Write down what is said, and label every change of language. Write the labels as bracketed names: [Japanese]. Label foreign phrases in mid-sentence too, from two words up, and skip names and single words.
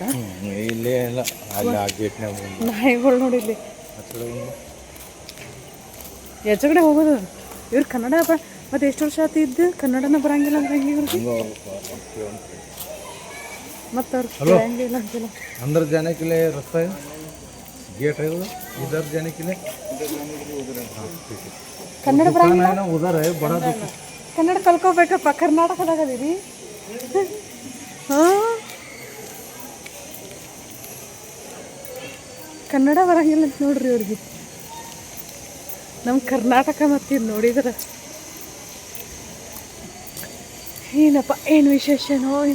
[Kannada] ಇಲ್ಲೇ ಇಲ್ಲ, ಅಲ್ಲಿ ಆ ಗೇಟ್ನಾಗ ನಾಯಿಗಳು ನೋಡಿಲ್ಲಿ ಎಚಗಡೆ ಹೋಗೋದು. ಇವ್ರು ಕನ್ನಡ ಮತ್ತೆ ಎಷ್ಟು ವರ್ಷ ಆತಿ ಇದ್ದು ಕನ್ನಡನ ಬರಂಗಿಲ್ಲ ಅಂದ್ರೆ ಹೆಂಗೆ ಇವ್ರಿಗೆ? ಮತ್ತು ಅವ್ರು ಬರಂಗಿಲ್ಲ ಅಂತಿಲ್ಲ. [Hindi] अंदर जाने के लिए रास्ता है, गेट है इधर जाने के लिए. [Kannada] ಕನ್ನಡ ಬರಂಗಿಲ್ಲ, [Hindi] ना उधर है बड़ा दुकान. [Kannada] ಕನ್ನಡ ಕಲ್ಕೋಬೇಕಪ್ಪ. ಕರ್ನಾಟಕದಾಗ ಅದೀರಿ. ಹಾಂ, ಕನ್ನಡ ಬರಂಗಿಲ್ಲ ಅಂತ ನೋಡ್ರಿ ಅವ್ರಿಗೆ. ನಮ್ಮ ಕರ್ನಾಟಕ ಮತ್ತು ಇದು ನೋಡಿದ್ರೆ ಏನಪ್ಪ ಏನು ವಿಶೇಷನೋ ಏನೋ.